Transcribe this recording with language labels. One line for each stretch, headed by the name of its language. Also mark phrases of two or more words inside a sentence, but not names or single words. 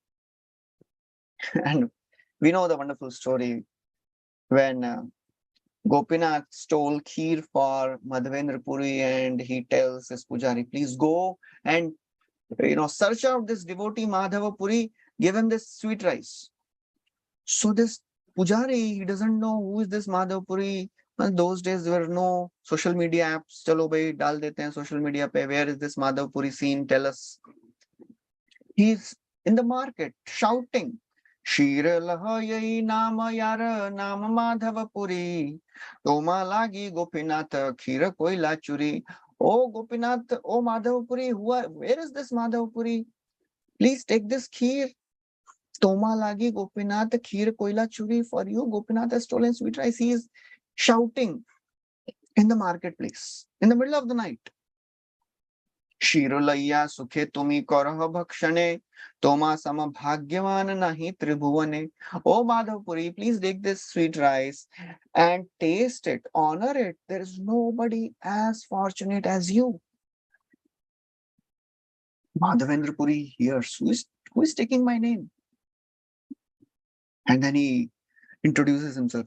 English: And we know the wonderful story when Gopinath stole kheer for Madhavendra Puri and he tells his pujari, please go and search out this devotee Madhava Puri, give him this sweet rice. So this pujari, he doesn't know who is this Madhava Puri. And those days there were no social media apps.
Hindi: चलो भाई, डाल देते हैं
English: social media
Hindi: पे.
English: Where is this Madhava Puri seen? Tell us. He's in the market shouting,
Bangla: ক্ষীর লহ এই নাম যার নাম মাধব পুরী, তোমা লাগি গোপীনাথ ক্ষীর কৈল চুরি.
English: Oh Gopinath, oh Madhava Puri, where is this Madhava Puri? Please take this kheer.
Bangla: তোমা লাগি গোপীনাথ ক্ষীর কৈল চুরি.
English: For you, Gopinath has stolen sweet rice. He is shouting in the marketplace in the middle of the night.
Bangla: ক্ষীর লহ সুখে তুমি করহ ভক্ষণে, তোমা সম ভাগ্যবান নাহি ত্রিভুবনে.
English: Oh Madhavpuri, please take this sweet rice and taste it, honor it. There is nobody as fortunate as you. Madhavendra Puri hears, who is taking my name? And then he introduces himself.